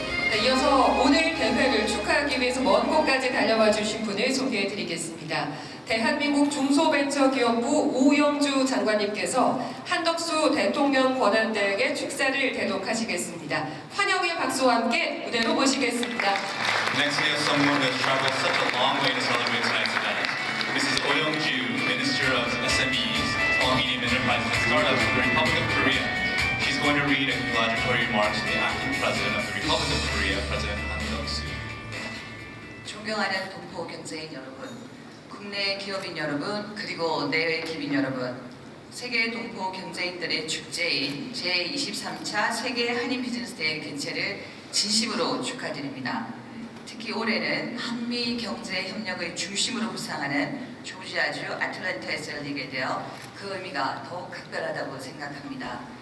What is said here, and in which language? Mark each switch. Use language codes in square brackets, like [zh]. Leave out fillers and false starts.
[ko] 네, 이어서 오늘 대회를 축하하기 위해서 먼 곳까지 달려와 주신 분을 소개해 드리겠습니다. 대한민국 중소벤처기업부 오영주 장관님께서 한덕수 대통령 권한대행의 축사를 대독하시겠습니다. 환영의 박수와 함께 무대로 모시겠습니다. [en] Next, we have someone who has traveled such a long way to celebrate tonight's event. This is Oh Young-ju, Minister of SMEs, Small and Medium Enterprises and Startups of the Republic of Korea. She's going to read a congratulatory remarks from the acting president of the Republic of Korea, President Han Duck-soo. [ko] 존경하는 동포 경제인 여러분, 국내 기업인 여러분, 그리고 내외 기업인 여러분, 세계 동포 경제인들의 축제인 제23차 세계 한인 비즈니스 대회 개최를 진심으로 축하드립니다. 특히 올해는 한미 경제 협력의 중심으로 부상하는 조지아주 아틀란타에서 열리게 되어 그 의미가 더욱 각별하다고 생각합니다.